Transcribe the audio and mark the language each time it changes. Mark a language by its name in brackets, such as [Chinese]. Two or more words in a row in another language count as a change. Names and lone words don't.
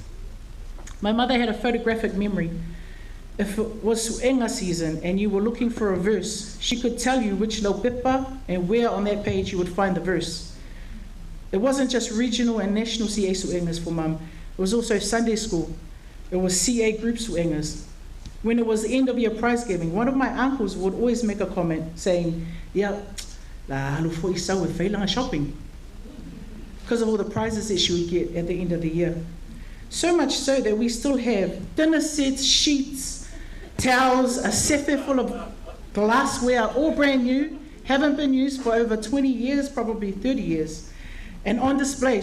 [English] My mother had a photographic memory. If it was Suenga season and you were looking for a verse, she could tell you which laupepa and where on that page you would find the verse. It wasn't just regional and national CA Suengas for Mum, it was also Sunday school. It was CA group Suengas. When it was the end of year prize giving, one of my uncles would always make a comment saying, yeah, [Samoan] la halu fo isa [English] with whailanga shopping, because of all the prizes that she would get at the end of the year. So much so that we still have dinner sets, sheets, towels, a sefe full of glassware, all brand new, haven't been used for over 20 years, probably 30 years, and on display.